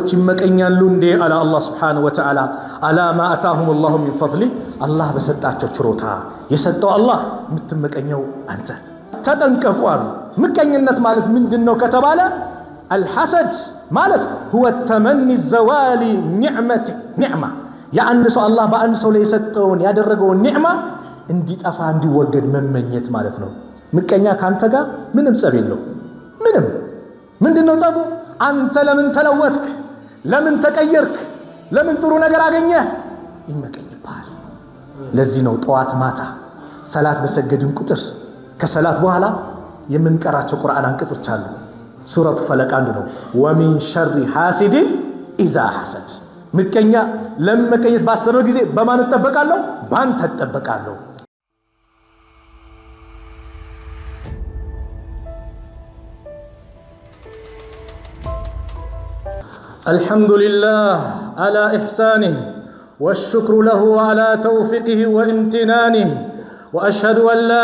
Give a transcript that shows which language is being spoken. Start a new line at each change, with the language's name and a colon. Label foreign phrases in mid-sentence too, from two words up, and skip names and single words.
Amharic: ሰዎች ይመቀኛሉ እንዴ አለ አላህ
Arabic: سبحانه وتعالى على ما آتاهم الله من فضله
Amharic: አላህ በሰጣቸው ችሮታ የሰጠው አላህ የምትመቀኘው አንተ ተጠንቀቁ አሉ ምቀኝነት ማለት ምንድነው ከተባለ الحسد ማለት
Arabic: هو التمني الزوال نعمه
Amharic: የአንድ ሰው አላህ በአንድ ሰው ላይ የሰጠውን ያደረገውን ኒዕማ እንዲጠፋ እንዲወገድ መመኘት ማለት ነው ምቀኛ ካንተ ጋር ምንም ጸብ የለው ምንድነው ጸቡ አንተ ለምን ተለወጥክ ለምን ተቀየርክ ለምን ጥሩ ነገር አገኘህ ይመቀኝብሃል ለዚህ ነው ጧት ማታ ሰላት በሰገድን ቁጥር ከሰላት በኋላ የምንቀራቸው ቁርአን አንቀጾች አሉ ሱረቱ ፈለቅ አንዱ ነው
Arabic: ومن شر حاسد إذا حسد
Amharic: ምቀኛ ለመቀኘት ባሰበ ጊዜ በማን ተጠበቃለሁ ባንተ ተጠበቃለሁ
Arabic: الحمد لله على إحسانه والشكر له على توفيقه وامتنانه وأشهد أن لا